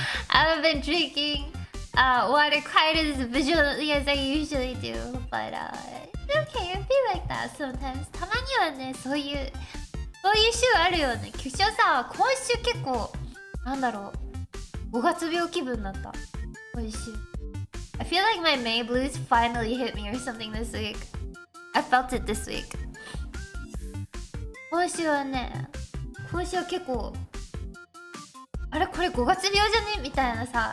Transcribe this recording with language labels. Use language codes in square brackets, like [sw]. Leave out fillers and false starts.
[en] I've been drinking water quite as visually as I usually do. But it's okay. I feel like that sometimes. [ja] たまにはね、そういう週あるよね。局長さ、今週結構、なんだろう。 5月病気分になった。今週。 [en] I feel like my May blues finally hit me or something this week. I felt it this week. [ja] 今週は結構、あれこれ5月病じゃねみたいなさ。